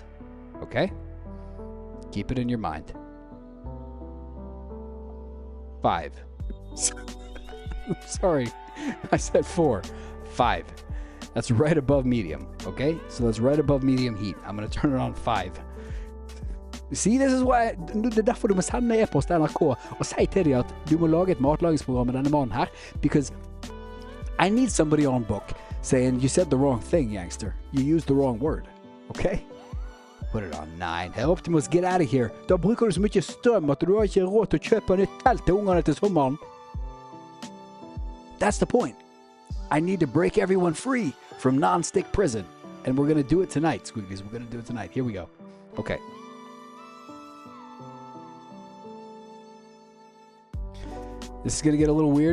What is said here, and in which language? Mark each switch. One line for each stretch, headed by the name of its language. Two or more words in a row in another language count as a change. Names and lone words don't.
English: Okay? Keep it in your mind. 5. Sorry, I said 4. 5. That's right above medium, okay? So that's right above medium heat. I'm going to turn it on 5. See, this is why,
Norwegian: det derfor du må sende e-post til NRK og si til dem at du må lage et matlagingsprogram med denne mannen her,
English: because I need somebody on book saying, you said the wrong thing, Yankster. You used the wrong word, okay? Put it on 9. Hey, Optimus, get out of here.
Norwegian: Da bruker du så mye strøm at du har ikke råd til å kjøpe nytt telt til ungerne til sommeren.
English: That's the point. I need to break everyone free from non-stick prison. And we're going to do it tonight, Squigglies. We're going to do it tonight. Here we go. Okay. This is going to get a little weird.